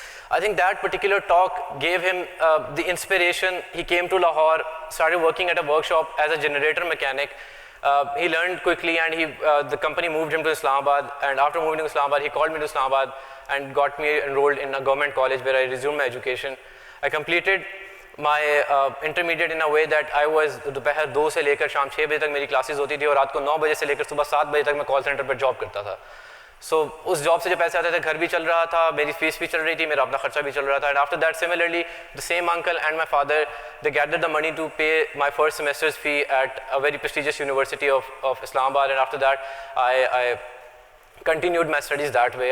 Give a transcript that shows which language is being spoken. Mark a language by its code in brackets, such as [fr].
[en] I think that particular talk gave him the inspiration. He came to Lahore, started working at a workshop as a generator mechanic. He learned quickly, and the company moved him to Islamabad, and after moving to Islamabad, he called me to Islamabad and got me enrolled in a government college where I resumed my education. I completed my intermediate in a way that I was [hi] दोपहर 2 से लेकर शाम 6 बजे तक मेरी classes होती थी और रात को 9 बजे से लेकर सुबह 7 बजे तक मैं कॉल सेंटर पर जॉब करता था. [en] So [hi] उस जॉब से जो पैसे आते थे, घर भी चल रहा था, मेरी फीस भी चल रही थी, मेरा अपना खर्चा भी चल रहा था. [en] And after that, similarly, the same uncle and my father, they gathered the money to pay my first semester's fee at a very prestigious university of Islamabad, and after that I continued my studies that way.